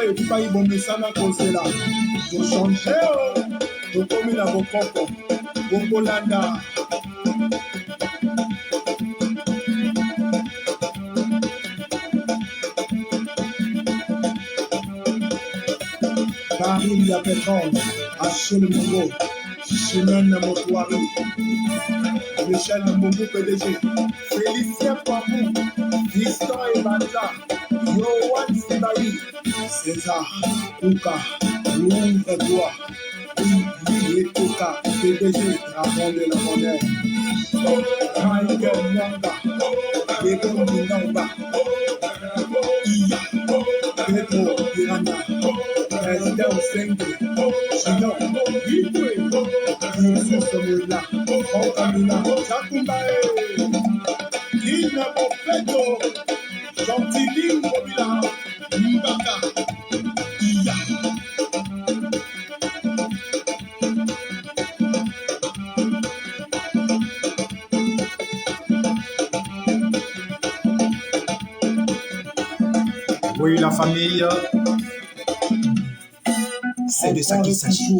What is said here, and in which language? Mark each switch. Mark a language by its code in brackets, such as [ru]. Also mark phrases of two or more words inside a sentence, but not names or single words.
[ln] epai bomesana kozela tochange tokomi na bokoko bokolanda Paris ya pétrole Achille Mongo Chimène Motoari Michel Mbongo PDG Félicien Poirou Viston Ebanda Yohan Sibaï, César, Kouka, Louvre-toi, Lui et Kouka, PDG, Dragon de la Monnaie, Michael Mwanga, Diego Minamba, Iya, Pedro Piranha, Estelle Senge, Chino, Ibwe, Youssouf Somoula, Frankamina, Chakumbae, Lina Bofeto, Gentilly Mobila, Mbaka, Iya. [fr] Oui, la famille, c'est de ça qu'il s'agit.